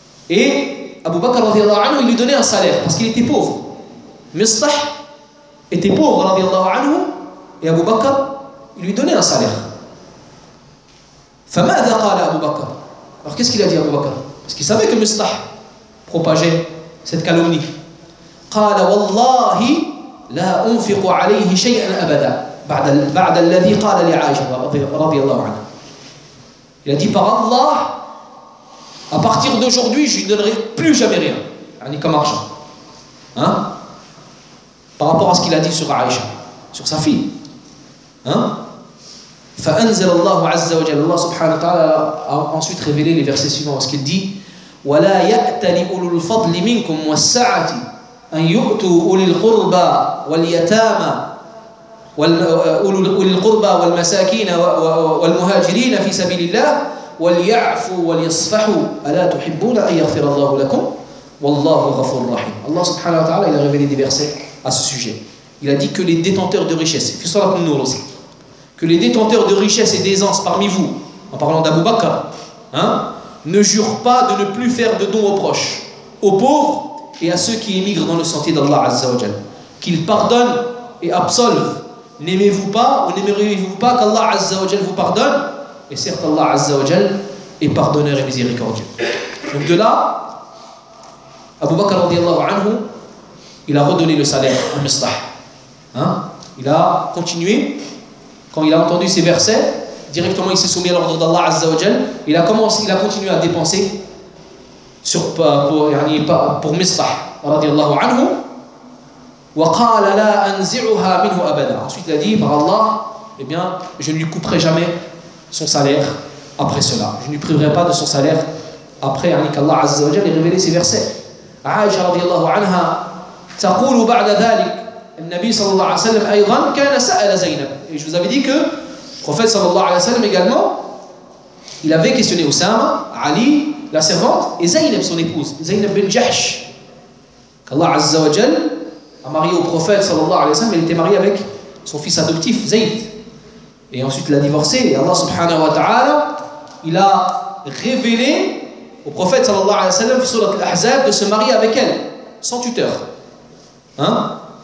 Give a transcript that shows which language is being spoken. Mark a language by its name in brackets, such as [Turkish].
[French] Et Abu Bakr, radiallahu anhu, il lui donnait un salaire parce qu'il était pauvre. Mustah était pauvre, radiallahu anhu, et Abu Bakr, il lui donnait un salaire. [Arabic] فَمَاذَا قَالَ [French] Abu Bakr. Alors qu'est-ce qu'il a dit à Abu Bakr? Parce qu'il savait que Mustah propageait cette calomnie. [Arabic] قَالَ وَاللَّهِ لَا أُنْفِقُ عَلَيْهِ شَيْئًا أَبَدًا بعد الذي قال لعائشة رضي الله عنها. [French] Il a dit par Allah, à partir d'aujourd'hui, je ne donnerai plus jamais rien, yani comme argent. Hein? Par rapport à ce qu'il a dit sur Aïcha, sur sa fille. Hein? [Arabic] فأنزل الله عز وجل, [French] Allah subhanahu wa ta'ala a ensuite révélé les versets suivants, ce qu'il dit: [Arabic] وَلَا يَأْتَلِ أُولُو الْفَضْلِ مِنْكُمْ وَالسَّعَةِ أَنْ يُؤْتُوا أُولِي الْقُرْبَى وَالْيَتَامَى أولي القربى والمساكين والمهاجرين في سبيل الله وليعفوا وليصفحوا ألا تحبون أن يغفر الله لكم والله غفور رحيم. [French] الله سبحانه وتعالى il a révélé des versets à ce sujet. Il a dit que les détenteurs de richesses, [Arabic] في صلاة النور [French] aussi, que les détenteurs de richesses et d'aisance parmi vous, en parlant d'Abu Bakr, hein, ne jurent pas de ne plus faire de dons aux proches, aux pauvres et à ceux qui émigrent dans le sentier d'Allah Azza wa Jal. Qu'ils pardonnent et absolvent. N'aimez-vous pas ou n'aimeriez-vous pas qu'Allah Azza wa Jal vous pardonne? Et certes, Allah Azza wa Jal est pardonneur et miséricordieux. Donc de là, Abu Bakr radiallahu anhu, il a redonné le salaire à Mustah. Hein? Il a continué, quand il a entendu ces versets, directement il s'est soumis à l'ordre d'Allah Azza wa Jal, il a continué à dépenser pour Mustah radiallahu anhu. [Arabic] وقال لا انزعها منه ابدا. [French] Ensuite il a dit par Allah, eh bien je ne lui couperai jamais son salaire après cela, je ne lui priverai pas de son salaire après [Arabic] ان الله عز وجل [French] révélé ces versets. [Arabic] عائشة رضي الله عنها تقول بعد ذلك النبي صلى الله عليه وسلم ايضا كان سال زينب. [French] Et je vous avais dit que le prophète صلى الله عليه وسلم également il avait questionné Usama, Ali la servante et Zainab son épouse, Zainab bint Jahsh, qu'Allah عز وجل a marié au prophète sallallahu alayhi wa sallam, elle était mariée avec son fils adoptif Zayd, et ensuite l'a divorcé, et Allah subhanahu wa ta'ala il a révélé au prophète sallallahu alayhi wa sallam sur surat al-Ahzab de se marier avec elle sans tuteur. Hein?